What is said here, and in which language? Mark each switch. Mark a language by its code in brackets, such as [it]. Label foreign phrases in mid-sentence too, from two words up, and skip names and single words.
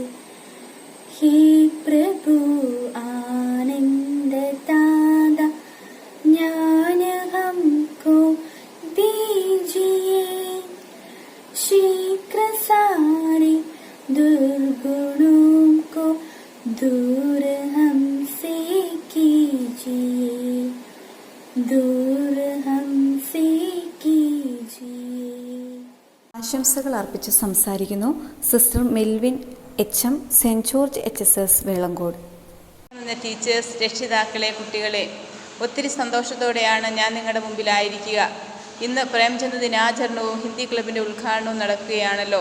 [hi] हे प्रभु आनंद दादा ज्ञान हमको दीजिए, शीघ्र सारे दुर्गुणों को दूर हमसे कीजिए, दूर हमसे कीजिए. [ml] ആശംസകൾ അർപ്പിച്ച് സംസാരിക്കുന്നു സിസ്റ്റർ മെൽവിൻ എച്ച്.എം. സെന്റ് ജോർജ് HSS വേളങ്കോട്. ടീച്ചേഴ്സ്, രക്ഷിതാക്കളെ, കുട്ടികളെ, ഒത്തിരി സന്തോഷത്തോടെയാണ് ഞാൻ നിങ്ങളുടെ മുമ്പിലായിരിക്കുക. ഇന്ന് പ്രേംചന്ദ് ദിനാചരണവും ഹിന്ദി ക്ലബിൻ്റെ ഉദ്ഘാടനവും നടക്കുകയാണല്ലോ.